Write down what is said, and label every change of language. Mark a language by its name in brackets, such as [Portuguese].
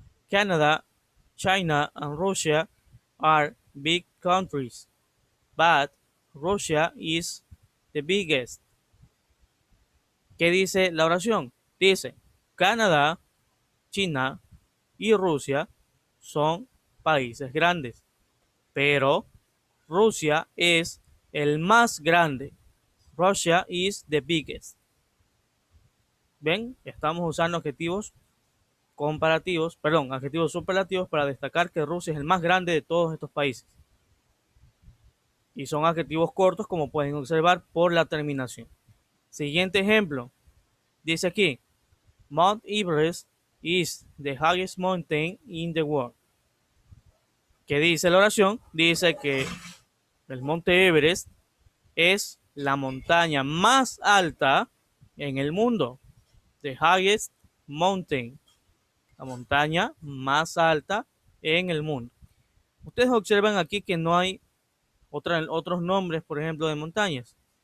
[English] Canada, China, and Russia are big countries, but Russia is the biggest. [Spanish] ¿Qué dice la oración? Dice, Canadá, China y Rusia son países grandes, pero Rusia es el más grande. [English] Russia is the biggest. [Spanish] ¿Ven? Estamos usando adjetivos comparativos, perdón, adjetivos superlativos para destacar que Rusia es el más grande de todos estos países. Y son adjetivos cortos, como pueden observar por la terminación. Siguiente ejemplo. Dice aquí, [English] Mount Everest is the highest mountain in the world. [Spanish] ¿Qué dice la oración? Dice que el monte Everest es la montaña más alta en el mundo. [English] The highest mountain. [Spanish] La montaña más alta en el mundo. Ustedes observan aquí que no hay otros nombres, por ejemplo, de montañas.